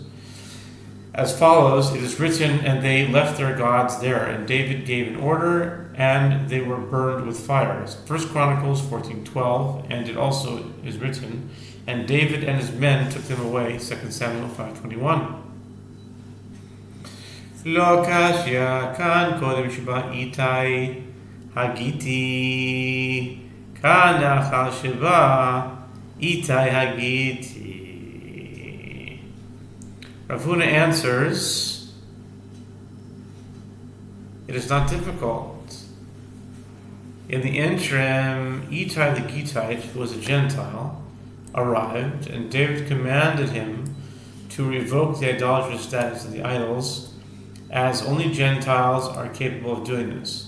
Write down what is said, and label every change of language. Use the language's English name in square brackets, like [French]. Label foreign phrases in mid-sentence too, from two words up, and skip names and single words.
[English] As follows, it is written, and they left their gods there, and David gave an order, and they were burned with fires. 1 Chronicles 14:12, and it also is written, and David and his men took them away, 2 Samuel 5:21. [Aramaic] לא קשיא כאן קודם שבא איתי הגיתי כאן אחר שבא איתי הגיתי. [English] Rav Huna answers, it is not difficult. In the interim, Ittai the Gittite, who was a Gentile, arrived, and David commanded him to revoke the idolatrous status of the idols, as only Gentiles are capable of doing this.